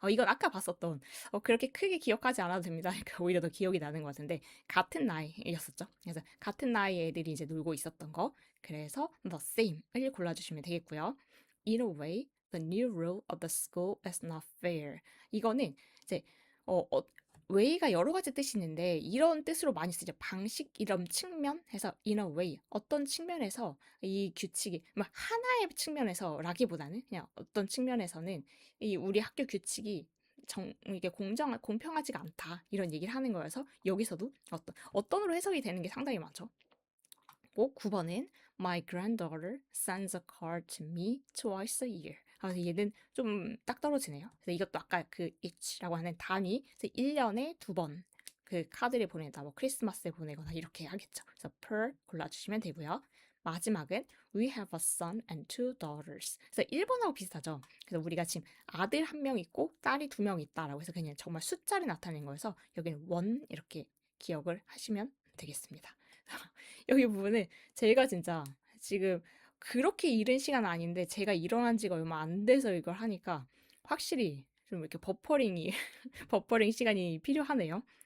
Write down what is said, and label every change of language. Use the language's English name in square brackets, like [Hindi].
[Korean] 이건 아까 봤었던 그렇게 크게 기억하지 않아도 됩니다. 그러니까 오히려 더 기억이 나는 것 같은데 같은 나이였었죠. 그래서 같은 나이의 애들이 이제 놀고 있었던 거. 그래서 the same을 골라주시면 되겠고요. [English] In a way, the new rule of the school is not fair. [Korean] 이거는 이제 way가 여러 가지 뜻이 있는데 이런 뜻으로 많이 쓰죠. 방식 이런 측면 해서 in a way 어떤 측면에서 이 규칙이 하나의 측면에서라기보다는 그냥 어떤 측면에서는 이 우리 학교 규칙이 이게 공평하지가 않다 이런 얘기를 하는 거여서 여기서도 어떤으로 해석이 되는 게 상당히 많죠. [English] 9번은 My granddaughter sends a card to me twice a year. [Korean] 얘는 좀 딱 떨어지네요. 그래서 이것도 아까 그 each라고 하는 단위, 그래서 1년에 2번 그 카드를 보내다, 뭐 크리스마스에 보내거나 이렇게 하겠죠. 그래서 per 골라주시면 되고요. [English] 마지막은 We have a son and two daughters. [Korean] 그래서 1번하고 비슷하죠. 그래서 우리가 지금 아들 한 명 있고 딸이 2명 있다라고 해서 그냥 정말 숫자를 나타낸 거여서 여기는 one 이렇게 기억을 하시면 되겠습니다. 여기 부분은 제가 진짜 지금 그렇게 이른 시간은 아닌데 제가 일어난 지가 얼마 안 돼서 이걸 하니까 확실히 좀 이렇게 버퍼링이 버퍼링 시간이 필요하네요.